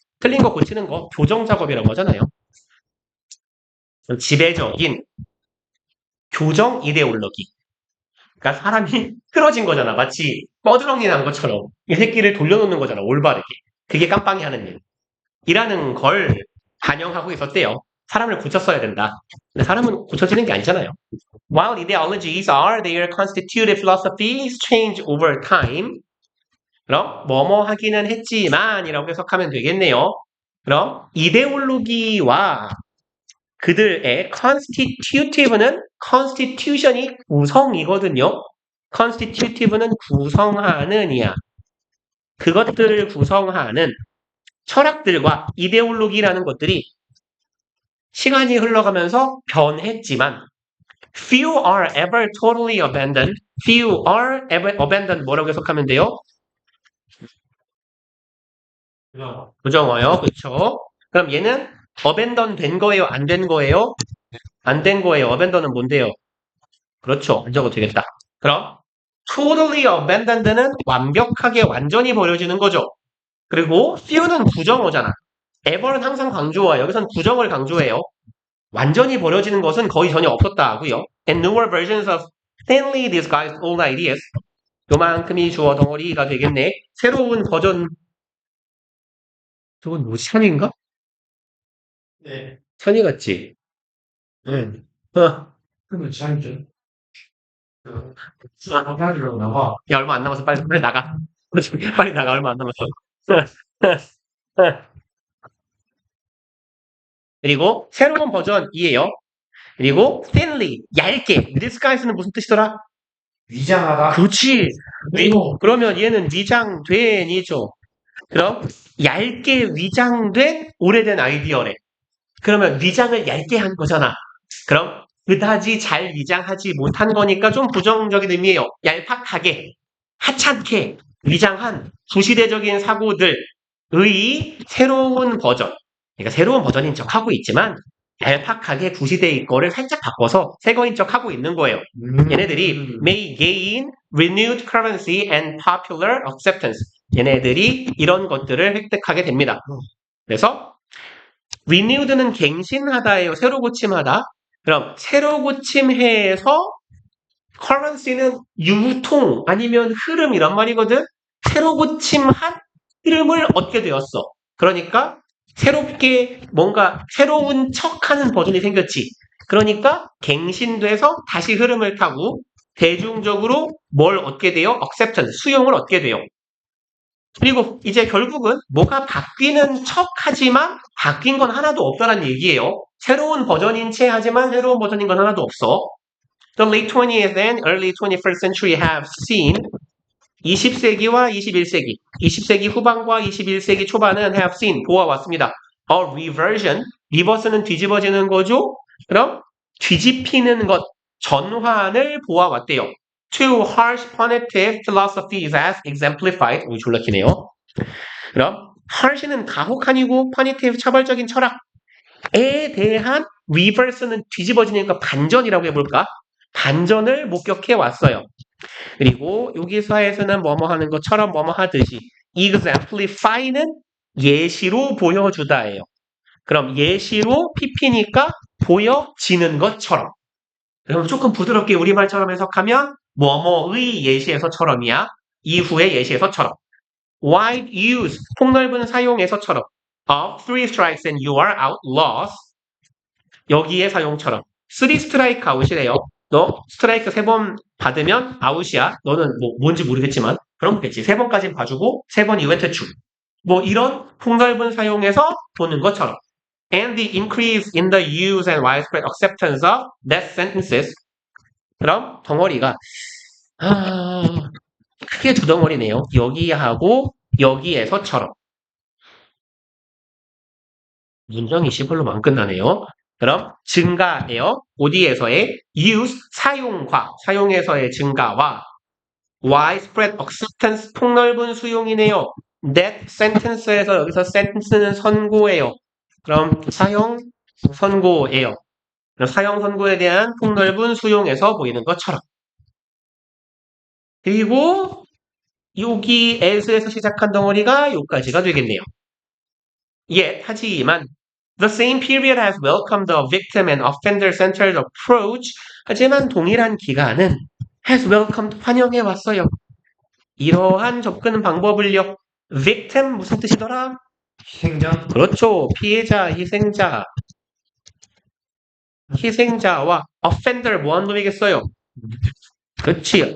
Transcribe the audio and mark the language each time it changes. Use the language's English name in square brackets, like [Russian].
[Korean] 틀린 거 고치는 거 교정 작업이라고 하잖아요. 지배적인 교정 이데올로기. 그러니까 사람이 틀어진 거잖아. 마치 뻐드렁이 난 것처럼 이 새끼를 돌려놓는 거잖아. 올바르게. 그게 깜빵이 하는 일. 이라는 걸 반영하고 있었대요. 사람을 고쳤어야 된다. 근데 사람은 고쳐지는 게 아니잖아요. [English] While ideologies are their constitutive philosophies change over time. [Korean] 그럼 뭐뭐 하기는 했지만 이라고 해석하면 되겠네요. 그럼 이데올로기와 그들의 constitutive는 constitution이 구성이거든요. constitutive는 구성하는이야. 그것들을 구성하는 철학들과 이데올로기라는 것들이 시간이 흘러가면서 변했지만 [English] few are ever totally abandoned. few are ever abandoned [Korean] 뭐라고 해석하면 돼요? 부정어요. 그렇죠? 그럼 얘는 abandon 된 거예요? 안 된 거예요? 안 된 거예요. abandon은 뭔데요? 그렇죠. 안 적어도 되겠다. 그럼 [English] totally abandoned [Korean] 는 완벽하게 완전히 버려지는 거죠. 그리고 few는 부정어잖아. ever는 항상 강조와 여기선 부정을 강조해요. 완전히 버려지는 것은 거의 전혀 없었다 하고요. [English] And newer versions of thinly disguised old ideas. [Korean] 요만큼이 주어 덩어리가 되겠네. 새로운 버전. 저건 뭐 션인가? 네. 천이 같지? 응. 그러면 잘죠. 나가려고 나와. 야, 얼마 안 남았어. 빨리 나가. 빨리 나가. 얼마 안 남았어. 그리고 새로운 버전이에요. 그리고 thinly, 얇게. disguise는 무슨 뜻이더라? 위장하다. 그렇지. 그러면 얘는 위장된이죠. 그럼 얇게 위장된 오래된 아이디어래. 그러면 위장을 얇게 한 거잖아. 그럼 그다지 잘 위장하지 못한 거니까 좀 부정적인 의미예요. 얄팍하게, 하찮게 위장한 구시대적인 사고들의 새로운 버전. 그러니까 새로운 버전인 척 하고 있지만 얄팍하게 구시대의 거를 살짝 바꿔서 새 거인 척 하고 있는 거예요. 얘네들이 [English] may gain renewed currency and popular acceptance. [Korean] 얘네들이 이런 것들을 획득하게 됩니다. 그래서 renewed는 갱신하다예요. 새로 고침하다. 그럼 새로 고침해서 currency는 유통 아니면 흐름이란 말이거든. 새로 고침한 흐름을 얻게 되었어. 그러니까 새롭게 뭔가 새로운 척하는 버전이 생겼지. 그러니까 갱신돼서 다시 흐름을 타고 대중적으로 뭘 얻게 돼요? acceptance, 수용을 얻게 돼요. 그리고 이제 결국은 뭐가 바뀌는 척하지만 바뀐 건 하나도 없다는 얘기예요. 새로운 버전인 채 하지만 새로운 버전인 건 하나도 없어. [English] The late 20th and early 21st century have seen [Korean] 20세기와 21세기, 20세기 후반과 21세기 초반은 [English] have seen, [Korean] 보아왔습니다. [English] A reversion, [Korean] 리버스는 뒤집어지는 거죠. 그럼 뒤집히는 것, 전환을 보아왔대요. [English] To harsh punitive philosophies as exemplified, [Korean] 졸라 기네요. 그럼 harsh는 가혹한이고 punitive 차별적인 철학에 대한 reverse는 뒤집어지니까 반전이라고 해볼까? 반전을 목격해 왔어요. 그리고 여기서에서는 뭐뭐 하는 것처럼 뭐뭐 하듯이 exemplify는 예시로 보여주다예요. 그럼 예시로 PP니까 보여지는 것처럼. 그럼 조금 부드럽게 우리말처럼 해석하면 뭐뭐의 예시에서처럼이야. 이후의 예시에서처럼. wide use 폭넓은 사용에서처럼. [English] of three strikes and you are outlaws [Korean] 여기에 사용처럼. 3 스트라이크 아웃이래요. 너 스트라이크 3번 받으면 아웃이야. 너는 뭐 뭔지 모르겠지만 그럼 됐지. 3번까지는 봐주고 3번 이후에 퇴출. 뭐 이런 폭넓은 사용에서 보는 것처럼. [English] And the increase in the use and widespread acceptance of death sentences. [Korean] 그럼 덩어리가 크게 두 덩어리네요. 여기하고 여기에서처럼. 문장이 시벌로 안 끝나네요. 그럼 증가예요. 어디에서의 use 사용과 사용에서의 증가와 [English] widespread acceptance [Korean] 폭넓은 수용이네요. that sentence에서 여기서 sentence는 선고예요. 그럼 사용 선고예요. 그럼 사용 선고에 대한 폭넓은 수용에서 보이는 것처럼. 그리고 여기 as에서 시작한 덩어리가 여기까지가 되겠네요. [English] 하지만 the same period has welcomed the victim and offender-centered approach. [Korean] 하지만 동일한 기간은 [English] has welcomed [Korean] 환영해 왔어요. 이러한 접근 방법을요. victim 무슨 뜻이더라? 희생자. 그렇죠. 피해자, 희생자. 희생자와 offender 뭐 하는 놈이겠어요? 그렇지.